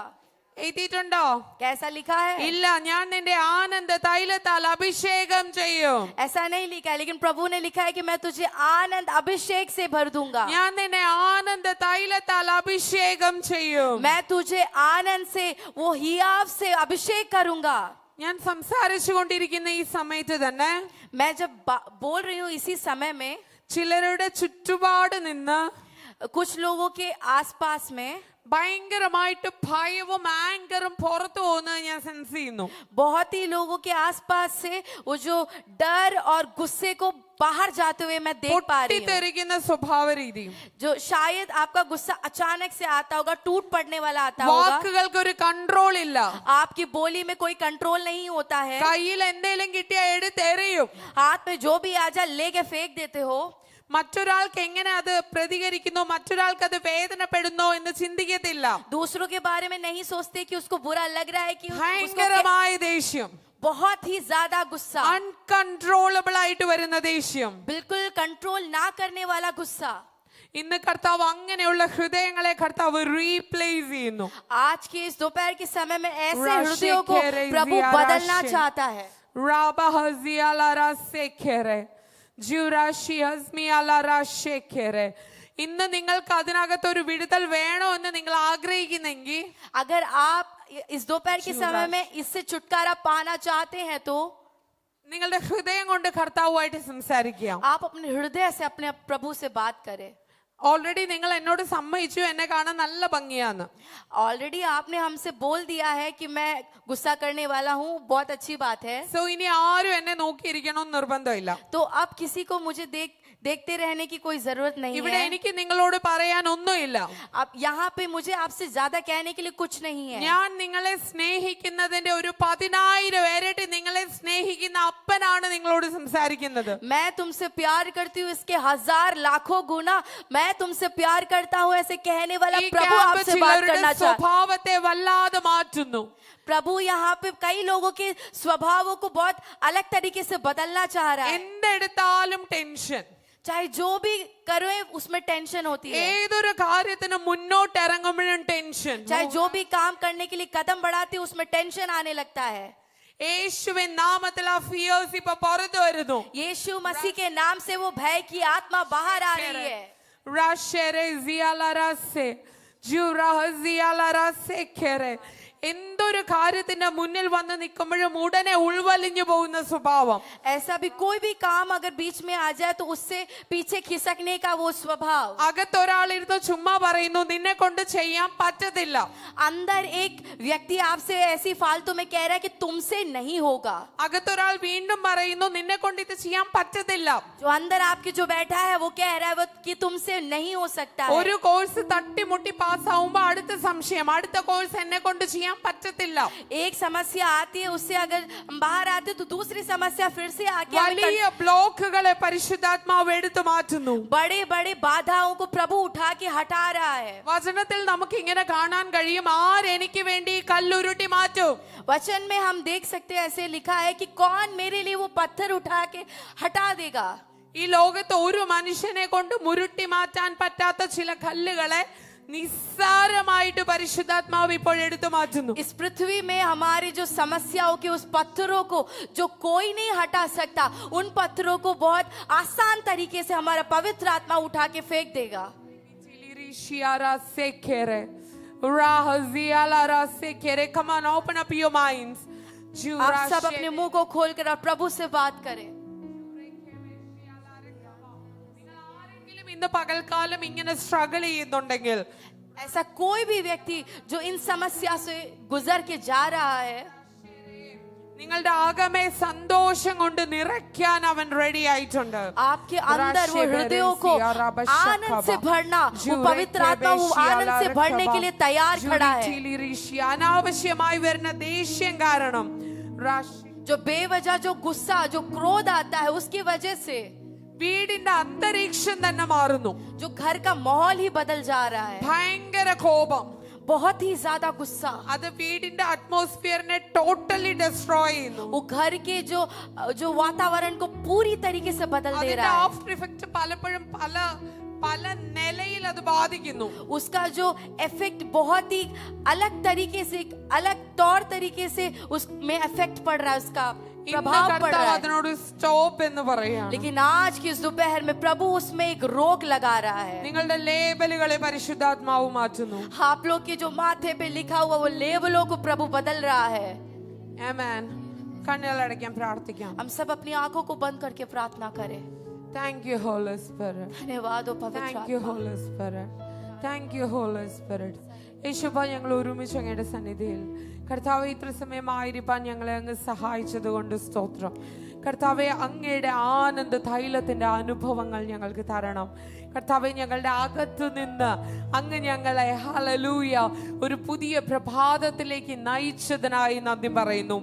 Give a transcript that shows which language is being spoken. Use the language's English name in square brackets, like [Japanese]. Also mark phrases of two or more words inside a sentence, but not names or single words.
[Malayalam] എഴുതിയിട്ടുണ്ടോ? [Hindi] कैसा लिखा है? [Malayalam] ഇല്ല. ഞാൻ നിന്റെ ആനന്ദ തൈലത്താൽ അഭിഷേകം ചെയ്യും. [Hindi] ऐसा नहीं लिखा है, लेकिन प्रभु ने लिखा है कि मैं तुझे आनंद अभिषेक से भर दूंगा। [Malayalam] ഞാൻ നിന്നെ ആനന്ദ തൈലത്താൽ അഭിഷേകം ചെയ്യും. [Hindi] मैं तुझे आनंद से, वो हियाव से अभिषेक करूंगा। [Malayalam] ഞാൻ സംസാരിച്ചു കൊണ്ടിരിക്കുന്ന ഈ സമയത്ത് തന്നെ [Hindi] मैं जब बोल रही हूँ इसी समय में [Malayalam] ചിലരുടെ ചുറ്റുപാട് നിന്ന് [Hindi] कुछ लोगों के आसपास में [Malayalam] ഭയങ്കരമായിട്ട് ഭയവും ആങ്കറും പുറത്തു പോകുന്നത് ഞാൻ സെൻസ് ചെയ്യുന്നു. [Hindi] बहुत ही लोगों के आसपास से वो जो डर और गुस्से को बाहर जाते हुए मैं देख पा रही हूँ। [Malayalam] പൊട്ടിത്തെറിക്കുന്ന സ്വഭാവ രീതി, [Hindi] जो शायद आपका गुस्सा अचानक से आता होगा, टूट पड़ने वाला आता होगा। [Malayalam] വാക്കുകൾക്ക് ഒരു കൺട്രോൾ ഇല്ല. [Hindi] आपकी बोली में कोई कंट्रोल नहीं होता है। [Malayalam] കയ്യിൽ എന്തെങ്കിലും കിട്ടിയാ എടുത്തെറിയും. [Hindi] हाथ में जो भी आ जाए लेके फेंक देते हो। [Malayalam] മറ്റൊരാൾക്ക് എങ്ങനെ അത് പ്രതികരിക്കുന്നു, മറ്റൊരാൾക്ക് അത് വേദനപ്പെടുന്നോ എന്ന് ചിന്തിക്കത്തില്ല. [Hindi] दूसरों के बारे में नहीं सोचते कि उसको बुरा लग रहा है कि उसको [Malayalam] ഭയങ്കരമായ ദേഷ്യം, [Hindi] बहुत ही ज्यादा गुस्सा, [Malayalam] അൺകൺട്രോളബിൾ ആയിട്ട് വരുന്ന ദേഷ്യം. [Hindi] बिल्कुल कंट्रोल ना करने वाला गुस्सा। [Malayalam] ഇന്ന് കർത്താവ് അങ്ങനെയുള്ള ഹൃദയങ്ങളെ കർത്താവ് റീപ്ലേസ് ചെയ്യുന്നു. [Hindi] आज के इस दोपहर के समय में ऐसे हृदयों को प्रभु बदलना चाहता है। [Malayalam] ഇന്ന് നിങ്ങൾക്ക് അതിനകത്ത് ഒരു വിടുതൽ വേണോ എന്ന് നിങ്ങൾ ആഗ്രഹിക്കുന്നെങ്കിൽ, [Hindi] अगर आप इस दोपहर के समय में इससे छुटकारा पाना चाहते हैं तो [Malayalam] നിങ്ങളുടെ ഹൃദയം കൊണ്ട് കർത്താവുമായിട്ട് സംസാരിക്കുക. [Hindi] आप अपने हृदय से अपने प्रभु से बात करें। [Malayalam] ഓൾറെഡി നിങ്ങൾ എന്നോട് സമ്മതിച്ചു എന്നെ കാണാൻ നല്ല ഭംഗിയാന്ന്. [Hindi] ऑलरेडी आपने हमसे बोल दिया है कि मैं गुस्सा करने वाला हूँ, बहुत अच्छी बात है। [Malayalam] സോ ഇനി ആരും എന്നെ നോക്കിയിരിക്കണമെന്ന് നിർബന്ധമില്ല. [Hindi] तो अब किसी को मुझे देखते रहने की कोई जरूरत नहीं [Malayalam] ഇവിടെ [Hindi] है। [Malayalam] എനിക്ക് നിങ്ങളോട് പറയാൻ ഒന്നുമില്ല. [Hindi] अब यहाँ पे मुझे आपसे ज्यादा कहने के लिए कुछ नहीं है। [Malayalam] ഞാൻ നിങ്ങളെ സ്നേഹിക്കുന്നതിന്റെ ഒരു 10,000 ഇരട്ടി നിങ്ങളെ സ്നേഹിക്കുന്ന അപ്പനാണ് നിങ്ങളോട് സംസാരിക്കുന്നത്. [Hindi] मैं तुमसे प्यार करती हूँ इसके 1000 लाखों गुना मैं तुमसे प्यार करता हूँ, ऐसे कहने वाला [Malayalam] ഈ [Hindi] प्रभु [Malayalam] ക്യാമ്പ് [Hindi] आपसे बात [Malayalam] ചിലരുടെ [Hindi] करना चाहता। [Malayalam] സ്വഭാവത്തെ വല്ലാതെ മാറ്റുന്നു. [Hindi] प्रभु यहाँ पे कई लोगों के स्वभावों को बहुत अलग तरीके से बदलना चाह रहा है। [Malayalam] എന്തെടുത്താലും ടെൻഷൻ, [Hindi] चाहे जो भी करो उसमें टेंशन होती है। [Malayalam] ഏതൊരു കാര്യത്തിന് മുന്നോട്ട് ഇറങ്ങുമ്പോഴും ടെൻഷൻ. [Hindi] चाहे जो भी काम करने के लिए कदम बढ़ाती है उसमें टेंशन आने लगता है। [Malayalam] യേശുവിൻ നാമത്തിൽ ആ ഫിയേഴ്സ് ഇപ്പൊ പുറത്തു വരുന്നു. [Hindi] यीशु मसीह के नाम से वो भय की आत्मा बाहर आ रही है। [Malayalam] എന്തൊരു കാര്യത്തിന്റെ മുന്നിൽ വന്ന് നിൽക്കുമ്പോഴും ഉടനെ ഉൾവലിഞ്ഞു പോകുന്ന സ്വഭാവം. [Hindi] ऐसा भी कोई भी काम अगर बीच में आ जाए तो उससे पीछे खिसकने का वो स्वभाव। [Malayalam] അകത്തൊരാളിരുന്ന് ചുമ്മാ പറയുന്നു നിന്നെ കൊണ്ട് ചെയ്യാൻ പറ്റത്തില്ല. [Hindi] अंदर एक व्यक्ति आपसे ऐसी फालतू में कह रहा है कि तुमसे नहीं होगा। [Malayalam] അകത്തൊരാൾ വീണ്ടും പറയുന്നു നിന്നെ കൊണ്ട് ഇത് ചെയ്യാൻ പറ്റത്തില്ല. [Hindi] जो अंदर आपके जो बैठा है वो कह रहा है वो कि तुमसे नहीं हो सकता है। [Malayalam] ഒരു കോഴ്സ് തട്ടിമുട്ടി പാസ്സാവുമ്പോ അടുത്ത സംശയം, അടുത്ത കോഴ്സ് എന്നെ കൊണ്ട് ചെയ്യാൻ ചെയ്യാൻ പറ്റത്തില്ല. [Hindi] एक समस्या आती है, उससे अगर हम बाहर आते तो दूसरी समस्या फिर से आके हमें [Malayalam] വലിയ ബ്ലോക്കുകളെ പരിശുദ്ധാത്മാവ് എടുത്തു മാറ്റുന്നു. [Hindi] बड़े बड़े बाधाओं को प्रभु उठा के हटा रहा है. [Malayalam] വചനത്തിൽ നമുക്ക് ഇങ്ങനെ കാണാൻ കഴിയും, ആരെനിക്ക് വേണ്ടി കല്ലുരുട്ടി മാറ്റും. [Hindi] वचन में हम देख सकते हैं, ऐसे लिखा है कि कौन मेरे लिए वो पत्थर उठा के हटा देगा. [Malayalam] ഈ ലോകത്ത് ഒരു മനുഷ്യനെ കൊണ്ട് മുരുട്ടി മാറ്റാൻ പറ്റാത്ത ചില കല്ലുകളെ നിസ്സാരമായിട്ട് പരിശുദ്ധാത്മാവ് ഇപ്പോൾ എടുത്തു മാറ്റുന്നു. [Hindi] इस पृथ्वी में हमारी जो समस्याओं के उस पत्थरों को जो कोई नहीं हटा सकता, उन पत्थरों को बहुत आसान तरीके से हमारा पवित्र आत्मा उठा के फेंक देगा. [English] Come on, open up your minds. [Hindi] आप सब अपने मुंह को खोलकर और प्रभु से बात करें. [Malayalam] ഇന്ന് പകൽക്കാലം ഇങ്ങനെ സ്ട്രഗിൾ ചെയ്യുന്നുണ്ടെങ്കിൽ, [Hindi] ऐसा कोई भी व्यक्ति जो इन समस्या से गुजर के जा रहा है, [Malayalam] നിങ്ങളുടെ ആകമേ സന്തോഷം കൊണ്ട് നിറയ്ക്കാൻ അവൻ റെഡി ആയിട്ടുണ്ട്. [Hindi] आपके अंदर वो हृदयों को आनंद से भरना, वो पवित्र आत्मा वो आनंद से भरने के लिए तैयार खड़ा है. [Malayalam] അനാവശ്യമായി വരുന്ന ദേഷ്യം കാരണം, [Hindi] जो बेवजह जो गुस्सा जो क्रोध आता है उसकी वजह से [Malayalam] വീടിന്റെ അന്തരീക്ഷം തന്നെ മാറുന്നു. [Hindi] जो घर का माहौल ही बदल जा रहा है. [Malayalam] ഭയങ്കര കോപം, [Hindi] बहुत ही ज्यादा गुस्सा, [Malayalam] അത് വീടിന്റെ അറ്റ്മോസ്ഫിയറിനെ [English] totally destroy [Malayalam] ചെയ്യുന്നു. [Hindi] वो घर के जो वातावरण को पूरी तरीके से बदल दे [Malayalam] അതിന്റെ [Hindi] रहा है. [English] after effect [Malayalam] പലപ്പോഴും പല നിലയിൽ അത് ബാധിക്കുന്നു. [Hindi] उसका जो इफेक्ट बहुत ही अलग तरीके से, अलग तौर तरीके से उसमें इफेक्ट पड़ रहा है, उसका प्रभाव पड़ रहा है. [Malayalam] അതിനോട് സ്റ്റോപ്പ് എന്ന് പറയാം. [Hindi] लेकिन आज की इस दोपहर में प्रभु उसमें एक रोक लगा रहा है. [Malayalam] നിങ്ങളുടെ ലേബലുകളെ പരിശുദ്ധാത്മാവ് മാറ്റുന്നു. [Hindi] आप लोग के जो माथे पे लिखा हुआ वो लेबलों को प्रभु बदल रहा है. [Malayalam] ആമേൻ. കണ്ണുകളടയ്ക്കാൻ പ്രാർത്ഥിക്കാം. [Hindi] हम सब अपनी आंखों को बंद करके प्रार्थना करें. [English] Thank you, Holy Spirit. [Hindi] धन्यवाद हो पवित्र [English] Thank you, [Hindi] आत्मा. [English] Holy Spirit. Thank you, Holy Spirit. [Malayalam] യേശുവ, ഞങ്ങൾ ഒരുമിച്ച് അങ്ങയുടെ സന്നിധിയിൽ കർത്താവെ ഇത്ര സമയമായിരിക്കാൻ ഞങ്ങളെ അങ്ങ് സഹായിച്ചത് കൊണ്ട് സ്തോത്രം. കർത്താവെ, അങ്ങയുടെ ആനന്ദ തൈലത്തിന്റെ അനുഭവങ്ങൾ ഞങ്ങൾക്ക് തരണം. കർത്താവെ, ഞങ്ങളുടെ അകത്തു നിന്ന് അങ്ങ് ഞങ്ങളെ ഹല്ലേലൂയ ഒരു പുതിയ പ്രഭാതത്തിലേക്ക് നയിച്ചതിനായി നന്ദി പറയുന്നു.